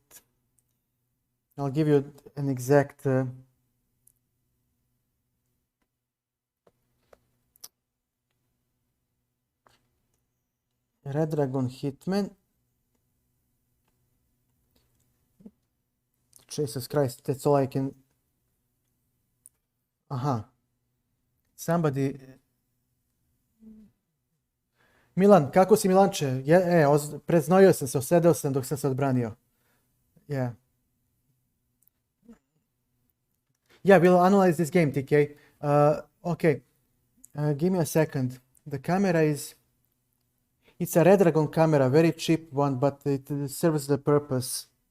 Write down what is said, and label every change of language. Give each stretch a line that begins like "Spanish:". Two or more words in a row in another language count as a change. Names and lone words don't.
English: I'll give you an exact Redragon Hitman. Jesus Christ, that's all I can. Aha. Somebody.
Serbian: Milan, kako si Milanče? Preznojio sam se, osedeo sam dok sam se odbranio.
English: Yeah. Yeah, we'll analyze this game, TK. Okay. Give me a second. The camera is. It's a Redragon camera, very cheap one, but it serves the purpose.